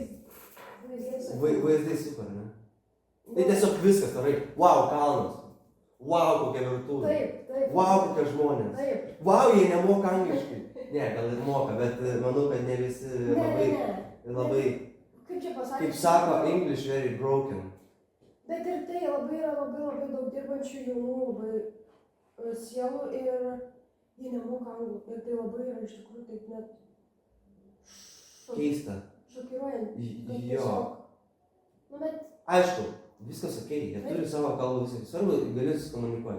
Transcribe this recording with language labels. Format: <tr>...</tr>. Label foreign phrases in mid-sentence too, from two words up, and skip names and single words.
<lt>Vaizdai super, ne? Tai tiesiog viskas, tarai, wow, kalnas. Wow, kokia virtuvė. Taip. Wow, kokie žmonės. Taip. Wow, jie nemoka angliškai. Ne, gal ir moka, bet manau, kad ne visi labai, kaip čia pasakyti? Kaip sako,</lt> <en>English very broken.</en> <lt>Bet ir tai yra labai daug dirbančių jaunų labai sielų ir jie nemoka anglų. Ir tai labai yra iš tikrųjų taip net keista. Šokiruojant. Jo. Bet... Aišku, viskas okei, jie turi savo kalbą, viskas svarbu, gali susikomunikuoti.</lt>